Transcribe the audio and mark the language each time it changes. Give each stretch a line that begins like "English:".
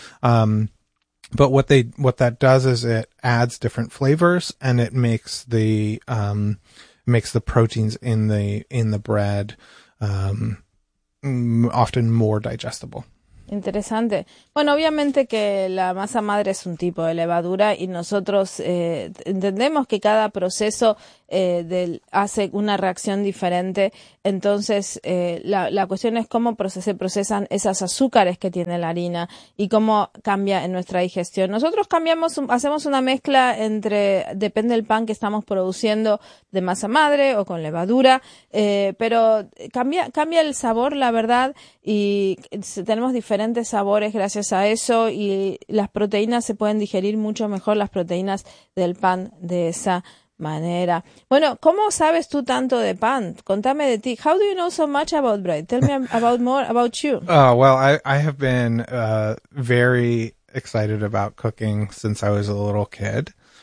English: But what that does is it adds different flavors and it makes the makes the proteins in the bread often more digestible.
Spanish: Interesante. Bueno, obviamente que la masa madre es un tipo de levadura y nosotros entendemos que cada proceso hace una reacción diferente. Entonces, la cuestión es cómo se procesan esas azúcares que tiene la harina y cómo cambia en nuestra digestión. Nosotros hacemos una mezcla entre, depende del pan que estamos produciendo, de masa madre o con levadura, pero cambia el sabor, la verdad, y tenemos diferentes sabores gracias a eso, y las proteínas se pueden digerir mucho mejor, las proteínas del pan, de esa manera. Bueno, ¿cómo sabes tú tanto de pan? Contame de ti.
English: How do you know so much about bread? Tell me about more about you. Well, I have been very excited about cooking since I was a little kid.